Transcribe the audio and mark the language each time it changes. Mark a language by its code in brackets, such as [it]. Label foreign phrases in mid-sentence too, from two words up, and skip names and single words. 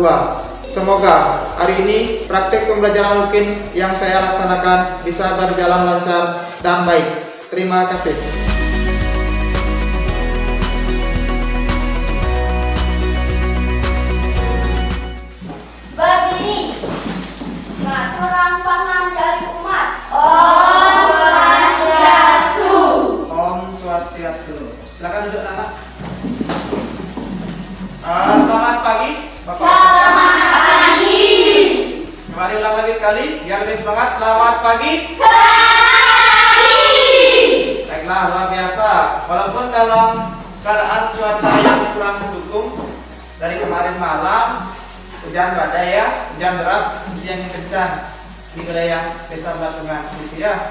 [id] Semoga hari ini praktek pembelajaran rutin yang saya laksanakan bisa berjalan lancar dan baik. Terima kasih. Berdiri. [ban] Ngaturan panganjali umat. Om Swastiastu. Om Swastiastu. [id] Silakan duduk anak. Selamat pagi, Bapak. Selamat pagi. Kembali ulang lagi sekali, biar lebih semangat. Selamat pagi. Baiklah, luar biasa. Walaupun dalam keadaan cuaca yang kurang mendukung dari kemarin malam, hujan badai ya, hujan deras, siang yang kencang di wilayah Desa Belatungan, seperti ya.